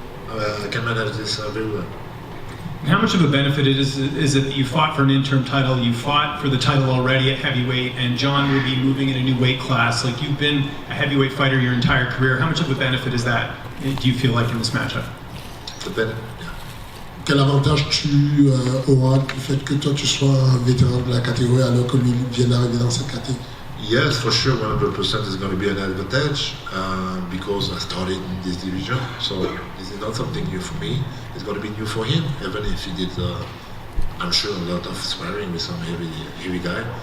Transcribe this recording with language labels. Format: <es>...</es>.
<en>I can manage this very well. How much of a benefit is it that you fought for an interim title, you fought for the title already at heavyweight, and Jon will be moving in a new weight class? Like, you've been a heavyweight fighter your entire career. How much of a benefit is that, do you feel like, in this matchup? The benefit.</en> <fr>Quel avantage tu auras du fait que toi tu sois un vétéran de la catégorie alors que lui vient d'arriver dans cette catégorie?</fr> <en>Yes, for sure, 100% is going to be an advantage because I started in this division. So this is not something new for me. It's going to be new for him, even if he did, I'm sure, a lot of sparring with some heavy guy.</en>